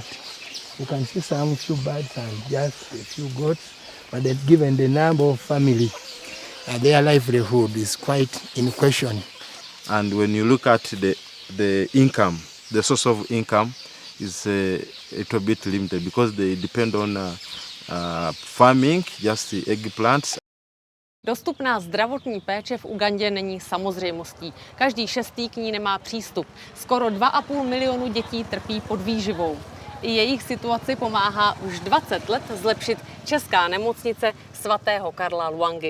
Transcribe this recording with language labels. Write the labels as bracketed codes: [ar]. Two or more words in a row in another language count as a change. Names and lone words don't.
[en] You can see some few birds and just a few goats, but given the number of families, their livelihood is quite in question. And when you look at the income, the source of income is a little bit limited because they depend on farming, just the eggplants. [cs] Dostupná zdravotní péče v Ugandě není samozřejmostí. Každý 6. k ní nemá přístup. Skoro 2,5 milionu dětí trpí podvýživou. I jejich situaci pomáhá už 20 let zlepšit česká nemocnice svatého Karla Luangy.